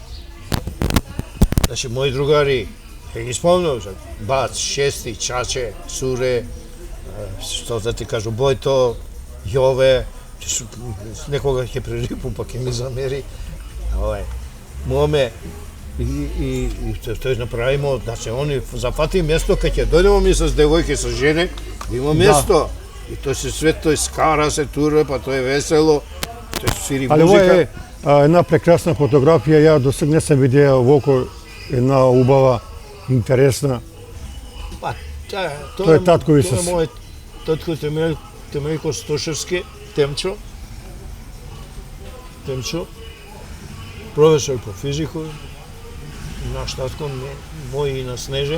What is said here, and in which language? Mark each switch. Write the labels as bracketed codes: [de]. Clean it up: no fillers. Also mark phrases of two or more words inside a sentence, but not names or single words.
[mk] значи мои другари, ги спомнам, Бац, Шести, Чаче, Суре, што да ти кажу, Бојто, Јове, некога ќе прерипу, па ќе ми замери, Моме, и тој направимо да се они зафати место кај ќе дојдемо ми со девојки со жени, има место. И тој се свет, тој скара се тура, па тој е весело, тој свири [sr] Ali ovo [mk] музика. je една прекрасна фотографија, ја до сега не сам видео воко една убава, интересна. Па, Тоа е татко ви тоа е с- мој татко Темејко Стошевски, Темчо, професор по физику, наш татко, мој и на Снеже.